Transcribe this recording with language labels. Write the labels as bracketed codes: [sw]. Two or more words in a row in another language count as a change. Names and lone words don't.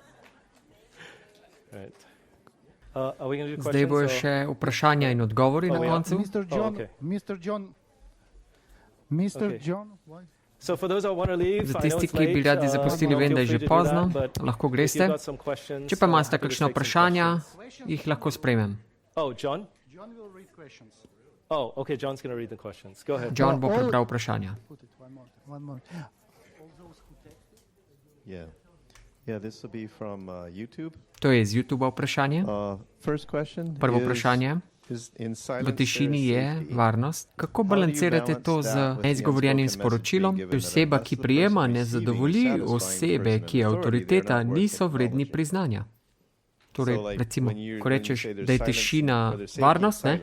[sl] Zdaj bojo še vprašanja in odgovori na koncu. [en] Mr. John, [sl] Za tisti, ki bi radi zapustili, vem, da je že pozno, lahko greste. Če pa imate kakšno vprašanja, jih lahko sprejmem. [en] Oh, okay, John's going to read the questions. Go ahead. [sl] John bo prebral vprašanja. [en] Yeah. Yeah, this will be from YouTube. [sl] To je z YouTube vprašanje. [en] First question [sl] Prvo [en] is, [sl] vprašanje. V tišini je varnost. Kako balancirate to z neizgovorjenim sporočilom? Oseba, ki prijema, ne zadovolji osebe, ki je avtoriteta, niso vredni priznanja. Torej, recimo, ko rečeš, da je tišina varnost, ne?